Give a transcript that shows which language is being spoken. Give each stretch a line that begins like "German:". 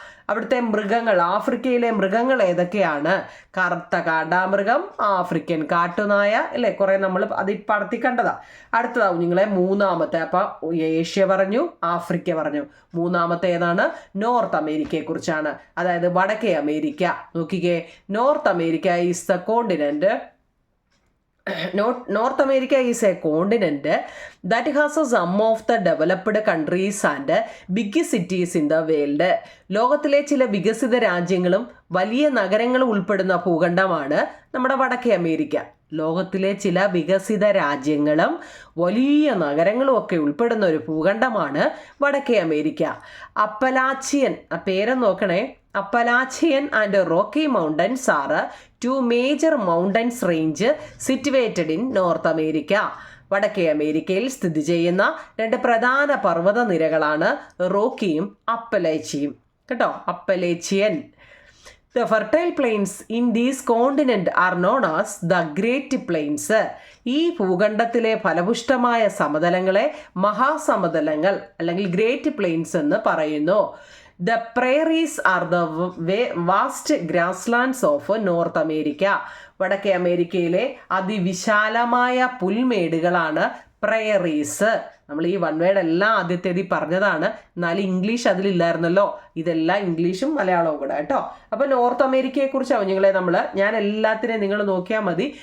Malayalam: അവിടുത്തെ മൃഗങ്ങൾ, ആഫ്രിക്കയിലെ മൃഗങ്ങൾ ഏതൊക്കെയാണ്? കറുത്ത കാണ്ടാമൃഗം, ആഫ്രിക്കൻ കാട്ടുനായ, അല്ലേ? കുറെ നമ്മൾ അത് ഇപ്പം അടുത്തി കണ്ടതാ. അടുത്തതാവും നിങ്ങളെ 3ാമത്തെ. അപ്പൊ ഏഷ്യ പറഞ്ഞു, ആഫ്രിക്ക പറഞ്ഞു. 3ാമത്തെ ഏതാണ്? നോർത്ത് അമേരിക്കയെ കുറിച്ചാണ്. അതായത് വടക്കേ അമേരിക്ക.
English: നോക്കിക്കേ, North America is the continent. North America is a continent that has some of the developed countries and big cities in the world.
Malayalam: ലോകത്തിലെ ചില വികസിത രാജ്യങ്ങളും വലിയ നഗരങ്ങളും ഉൾപ്പെടുന്ന ഭൂഖണ്ഡമാണ് നമ്മുടെ വടക്കേ അമേരിക്ക. ലോകത്തിലെ ചില വികസിത രാജ്യങ്ങളും വലിയ നഗരങ്ങളും ഒക്കെ ഉൾപ്പെടുന്ന ഒരു ഭൂഖണ്ഡമാണ് വടക്കേ അമേരിക്ക. അപ്പലാച്ചിയൻ, ആ പേര് നോക്കണേ.
English: Appalachian and Rocky Mountains are two major mountains range situated in North America.
Malayalam: വടക്കേ അമേരിക്കയിൽ സ്ഥിതി ചെയ്യുന്ന 2 പ്രധാന പർവ്വത നിരകളാണ് റോക്കിയും അപ്പലേച്ചിയും. കേട്ടോ, അപ്പലേച്ചിയൻ.
English: The fertile plains in these continent are known as the Great Plains.
Malayalam: ഈ ഭൂഖണ്ഡത്തിലെ ഫലപുഷ്ടമായ സമതലങ്ങളെ മഹാസമതലങ്ങൾ അല്ലെങ്കിൽ ഗ്രേറ്റ് പ്ലെയിൻസ് എന്ന് പറയുന്നു.
English: The prairies are the vast grasslands of North America.
Malayalam: വടക്കേ അമേരിക്കയിലെ അതിവിശാലമായ പുൽമേടുകളാണ് പ്രയറീസ്. നമ്മൾ ഈ വൺ വേർഡ് എല്ലാം ആദ്യത്തേത് പറഞ്ഞതാണ്, എന്നാലും ഇംഗ്ലീഷ് അതിലില്ലായിരുന്നല്ലോ. ഇതെല്ലാം ഇംഗ്ലീഷും മലയാളവും കൂടെ കേട്ടോ. അപ്പോൾ നോർത്ത് അമേരിക്കയെ കുറിച്ചാവും നിങ്ങളെ ഞാൻ എല്ലാത്തിനെയും നിങ്ങൾ നോക്കിയാൽ മതി.